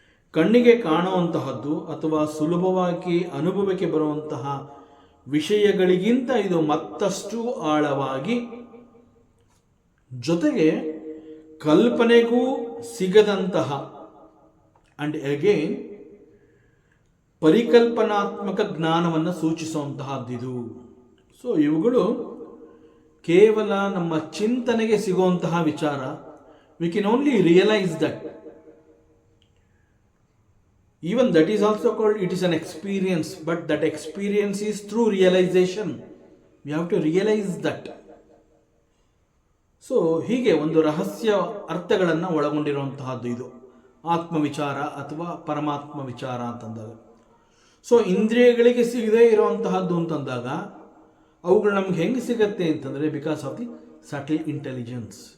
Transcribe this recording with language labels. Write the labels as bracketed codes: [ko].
[kn] ಕಣ್ಣಿಗೆ ಕಾಣುವಂತಹದ್ದು ಅಥವಾ ಸುಲಭವಾಗಿ ಅನುಭವಕ್ಕೆ ಬರುವಂತಹ ವಿಷಯಗಳಿಗಿಂತ ಇದು ಮತ್ತಷ್ಟು ಆಳವಾಗಿ, ಜೊತೆಗೆ ಕಲ್ಪನೆಗೂ ಸಿಗದಂತಹ ಅಂಡ್ ಅಗೇನ್ ಪರಿಕಲ್ಪನಾತ್ಮಕ ಜ್ಞಾನವನ್ನು ಸೂಚಿಸುವಂತಹದ್ದಿದು. ಸೊ ಇವುಗಳು ಕೇವಲ ನಮ್ಮ ಚಿಂತನೆಗೆ ಸಿಗುವಂತಹ ವಿಚಾರ. [en] We can only realise that. Even that is also called, it is an experience, but that experience is through realization. We have to realize that. [kn] So ಹೀಗೆ ಒಂದು ರಹಸ್ಯ ಅರ್ಥಗಳನ್ನು ಒಳಗೊಂಡಿರುವಂತಹದ್ದು ಇದು ಆತ್ಮವಿಚಾರ ಅಥವಾ ಪರಮಾತ್ಮ ವಿಚಾರ ಅಂತಂದಾಗ. ಸೊ ಇಂದ್ರಿಯಗಳಿಗೆ ಸಿಗದೇ ಇರುವಂತಹದ್ದು ಅಂತಂದಾಗ ಅವುಗಳು ನಮ್ಗೆ ಹೆಂಗೆ ಸಿಗತ್ತೆ ಅಂತಂದರೆ, [en] Because of the subtle intelligence.